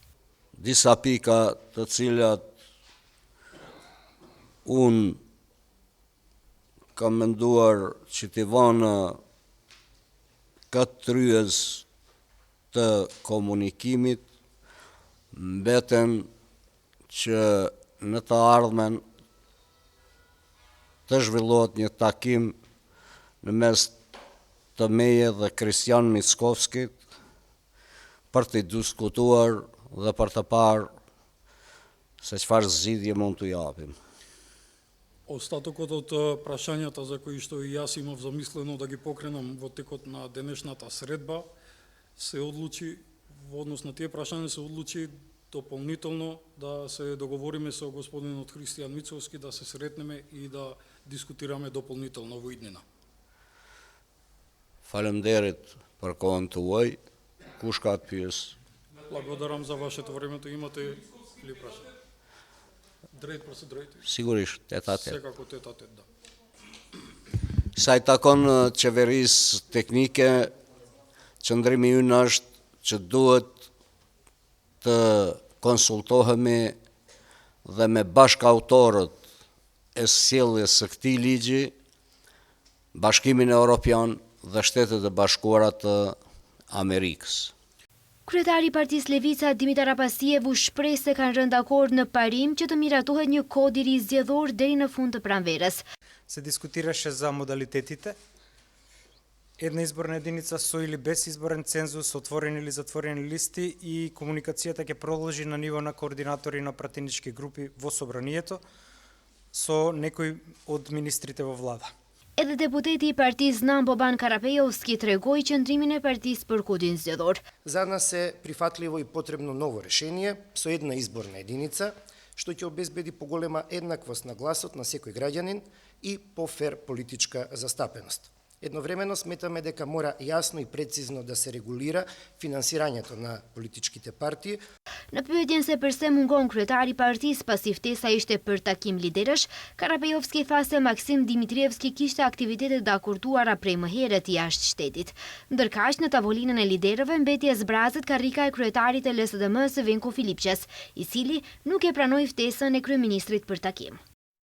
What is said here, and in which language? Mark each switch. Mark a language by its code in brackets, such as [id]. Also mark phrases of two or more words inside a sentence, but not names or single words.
[sq] Disa pika të cilat unë kam menduar që t'i vënë këtë tryez të komunikimit, mbeten që në të ardhmen të zhvillohet një takim në mes të meje dhe Kristian Mickoskit për të diskutuar dhe për të parë se çfarë zgjidhje mund t'u japim. [mk] Остатокот од прашањата за кои што и јас имав замислено да ги покренам во текот на денешната средба, се одлучи, во однос на тие прашања се одлучи дополнително да се договориме со господинот Христијан Мицковски, да се сретнеме и да дискутираме дополнително во иднина. [sq] Фалемдерит për kohën tuaj, kush ka të pyes? [mk] Благодарам за вашето време, имате ли прашања? [sq] Drejt për së drejti. Sigurisht, tet-a-tet. [mk] Секако тет-а-тет, да. [sq] Sa i takon qeverisë teknike, qëndrimi ynë është që duhet të konsultohemi dhe me bashkautorët e sjelljes së këtij ligji, Bashkimin Evropian dhe Shtetet e Bashkuara të Amerikës. Kryetari i Partisë Levica Dimitar Abasiev u shpreh se kanë rënë dakord në parim që të miratohet një kod i ri zgjedhor deri në fund të pranverës. [mk] Се дискутираше за модалитетите. Една изборна единица со или без изборен цензус, отворени или затворени листи и комуникацијата ќе продолжи на ниво на координатори на пратенички групи во собранието со некои од министрите во влада. [sq] Edhe deputeti i partisë Znam Boban Karapejovski tregoi qëndrimin e partisë për kodin zgjedhor. [mk] За нас е прифатливо и потребно ново решение со една изборна единица, што ќе обезбеди поголема еднаквост на гласот на секој граѓанин и пофер политичка застапеност. Едновремено сметаме дека мора јасно и прецизно да се регулира финансирањето на политичките партии. [sq] Në pyetjen se pse mungon kryetari i partisë pasi ftesa ishte për takim liderësh, Karapejovski tha se Maksim Dimitrievski kishte aktivitete të akorduara prej më herët jashtë shtetit. Ndërkaq në tavolinën e liderëve mbeti e zbrazët karrika e kryetarit të LSDM-s Venko Filipçes, i cili nuk e pranoi ftesën e kryeministrit për takim.